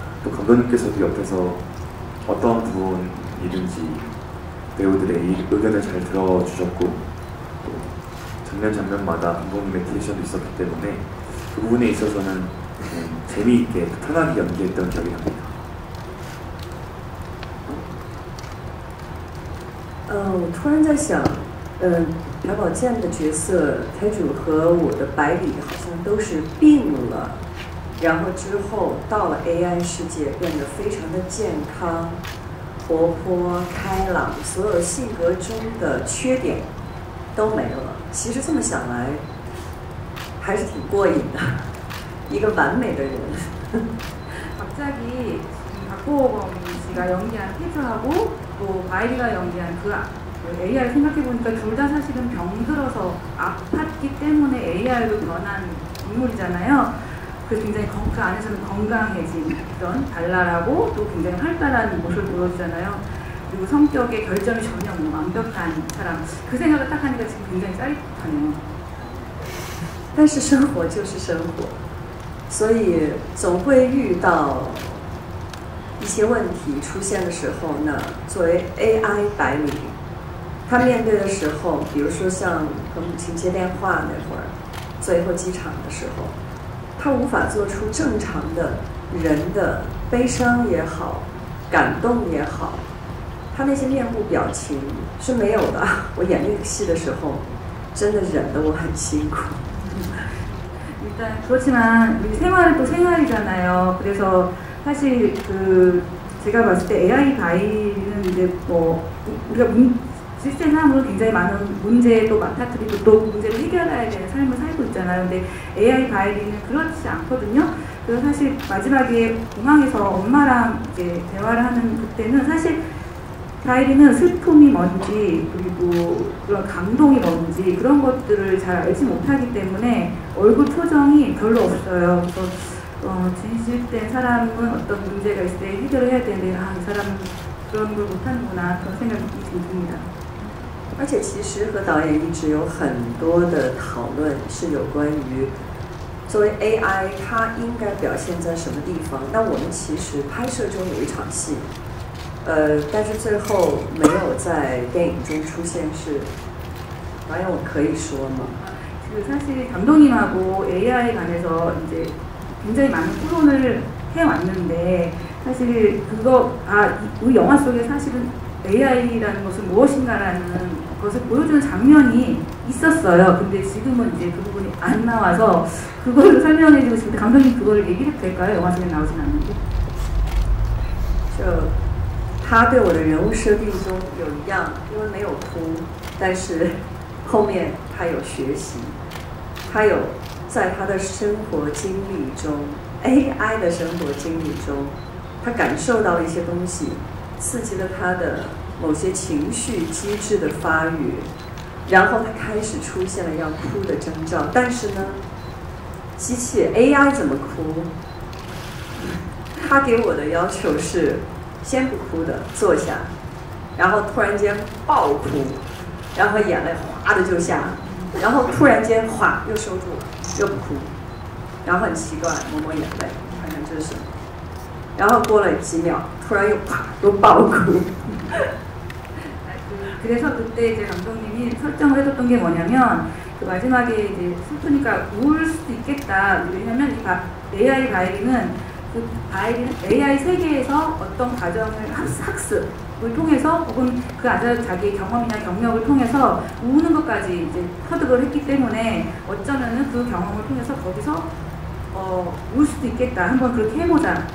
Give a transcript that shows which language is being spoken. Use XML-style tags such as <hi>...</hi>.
<ko>또 감독님께서도 옆에서 어떤 부분이든지 배우들의 의견을 잘 들어주셨고 또 장면마다 감독님의 디렉션도 있었기 때문에 그 부분에 있어서는 재미있게 편하게 연기했던 기억이 납니다.</ko> <zh>我突然在想，朴宝剑的角色台主和我的百里好像都是病了，然后之后到了 AI 世界，变得非常的健康、活泼、开朗，所有性格中的缺点都没了。其实这么想来，还是挺过瘾的，一个完美的人。</zh> <ko>갑자기 박보검 씨가 연기한 태주하고 또 바이리가 연기한 그 AR 생각해보니까 둘 다 사실은 병들어서 아팠기 때문에 AR로 변한 인물이잖아요. 그래서 굉장히 그 안에서는 건강해진 그런 발랄하고 또 굉장히 활달한 모습을 보여주잖아요. 그리고 성격의 결점이 전혀 없는 완벽한 사람. 그 생각을 딱 하니까 지금 굉장히 짜릿하네요.</ko> <zh>但是生活就是生活，所以总会遇到一些问题出现的时候呢，作为 AI 百里，他面对的时候，比如说像和母亲接电话那会儿，最后机场的时候，他无法做出正常的人的悲伤也好，感动也好，他那些面部表情是没有的。我演那个戏的时候，真的忍得我很辛苦。</zh> <ko>일단 그렇지만 우리 생활은 또 생활이잖아요. 그래서 사실 그 제가 봤을 때 AI 바이는 이제 뭐 우리가 실생활로 굉장히 많은 문제도 맡아들이고 또 문제를 해결해야 되는 삶을 살고 있잖아요. 근데 AI 바이리는 그렇지 않거든요. 그래서 사실 마지막에 공항에서 엄마랑 이제 대화를 하는 그때는 사실 바이리는 슬픔이 뭔지 그리고 그런 감동이 뭔지 그런 것들을 잘 알지 못하기 때문에 얼굴 표정이 별로 없어요. 그래서 진실된 사람은 어떤 문제가 있을 때 해결을 해야 되는데 이 사람은 그런 걸 못하는구나 그런 생각이 듭니다.</ko> <zh>而且其实和导演一直有很多的讨论是有关于作为 AI 它应该表现在什么地方。那我们其实拍摄中有一场戏。但是最后没有在电影中出现，是导演我可以说吗？</zh> <ko>사실 감독님하고 AI에 관해서 이제 굉장히 많은 토론을 해왔는데 사실 그거 우리 영화 속에 사실은 AI라는 것은 무엇인가라는 것을 보여주는 장면이 있었어요. 근데 지금은 이제 그 부분이 안 나와서 그걸 설명해주고 싶은데 감독님 그걸 얘기해도 될까요? 영화 속에 나오진 않는데.</ko> <zh>他对我的人物设定中有一样，因为没有哭，但是后面他有学习，他有在他的生活经历中 ，AI 的生活经历中，他感受到了一些东西，刺激了他的某些情绪机制的发育，然后他开始出现了要哭的征兆。但是呢，机器 AI 怎么哭？他给我的要求是。先不哭的坐下，然后突然间爆哭，然后眼泪哗的就下，然后突然间哗又收住了，又不哭，然后很奇怪抹抹眼泪，看看这是什么，然后过了几秒，突然又啪又爆哭。</zh> <ko>그래서 그때 이제 감독님이 설정을 해줬던 게 뭐냐면 그 마지막에 이제 슬프니까 울 수도 있겠다. 왜냐면 이 AI 바이리는 그 바이리는 AI 세계에서 어떤 과정을 학습을 통해서 혹은 그 안에서 자기의 경험이나 경력을 통해서 우는 것까지 이제 터득을 했기 때문에 어쩌면은 그 경험을 통해서 거기서 울 수도 있겠다. 한번 그렇게 해보자.</ko>